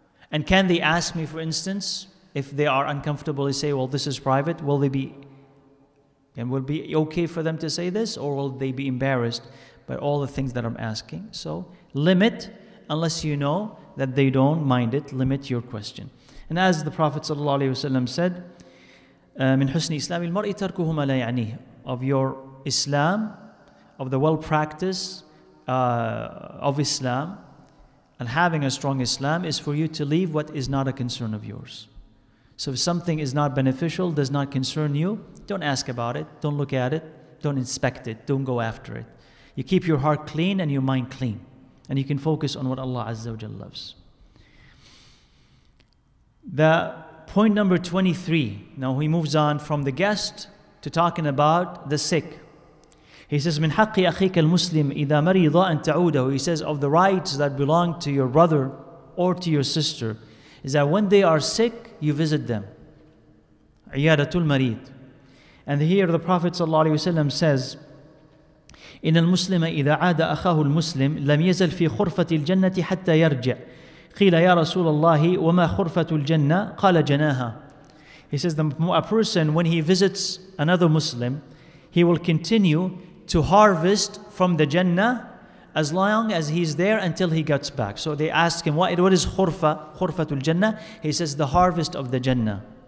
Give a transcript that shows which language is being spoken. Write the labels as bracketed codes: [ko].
[en] And can they ask me, for instance, if they are uncomfortable, they say, well, this is private, will it be okay for them to say this, or will they be embarrassed by all the things that I'm asking? So limit, unless you know that they don't mind it, limit your question. And as the Prophet ﷺ said, [ar] من حسن إسلام المرء تركه ما لا يعنيه. [en] Of your Islam, of the well practice of Islam, and having a strong Islam is for you to leave what is not a concern of yours. So if something is not beneficial, does not concern you, don't ask about it, don't look at it, don't inspect it, don't go after it. You keep your heart clean and your mind clean, and you can focus on what Allah Azza wa Jalla loves. The point number 23, now he moves on from the guest to talking about the sick. He says, [ar] من حق أخيك المسلم إذا مرض أن تعوده. [en] He says, of the rights that belong to your brother or to your sister, is that when they are sick, you visit them. [ar] عيادة المريض. [en] And here the Prophet ﷺ says, [ar] إن المسلم إذا عاد أخاه المسلم لم يزل في خرفة الجنة حتى يرجع. قيل يا رسول الله وما خرفة الجنة؟ قال جناها. [en] He says, a person, when he visits another Muslim, he will continue to harvest from the Jannah as long as he's there until he gets back. So they ask him, what is khurfatul Jannah? He says, the harvest of the Jannah.